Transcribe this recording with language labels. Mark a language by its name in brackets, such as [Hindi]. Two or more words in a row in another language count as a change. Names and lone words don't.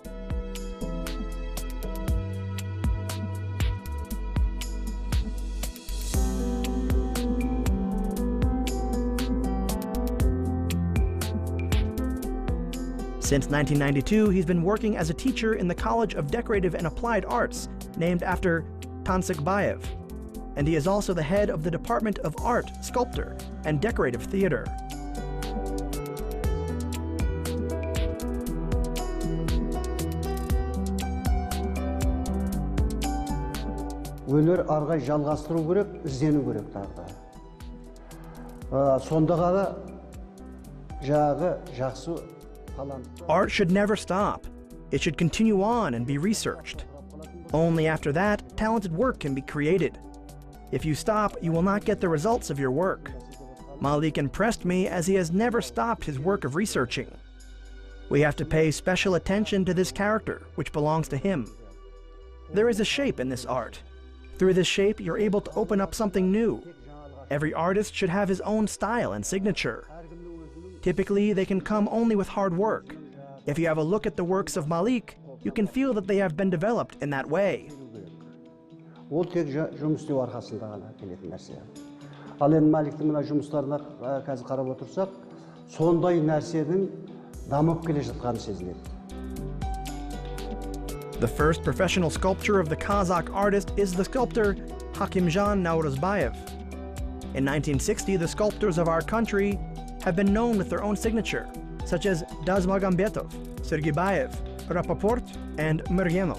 [English] Since 1992, he's been working as a teacher in the College of Decorative and Applied Arts, named after Kazakh, and he is also the head of the Department of Art, Sculptor, and Decorative Theater. [Kazakh] Өнер арғай жалғастыру керек, іздену керек тағы да. Сонда ғана жағы жақсы. [English] Art should never stop. It should continue on and be researched. Only after that, talented work can be created. If you stop, you will not get the results of your work. Malik impressed me as he has never stopped his work of researching. We have to pay special attention to this character, which belongs to him. There is a shape in this art. Through this shape, you're able to open up something new. Every artist should have his own style and signature. Typically, they can come only with hard work. If you have a look at the works of Malik, you can feel that they have been developed in that way. [Kazakh] Ол тек жұмыс істеу арқасында ғана келетін нәрсе. Ал енді Маликтің мына жұмыстарына қазір қарап отырсақ, сондай нәрсенің дамып келе жатқаны сезіледі. [English] The first professional sculpture of the Kazakh artist is the sculptor Hakimjan Nauruzbayev. In 1960, the sculptors of our country have been known with their own signature, such as Dazmagambetov, Sergebayev, Rapoport, and Murgenov.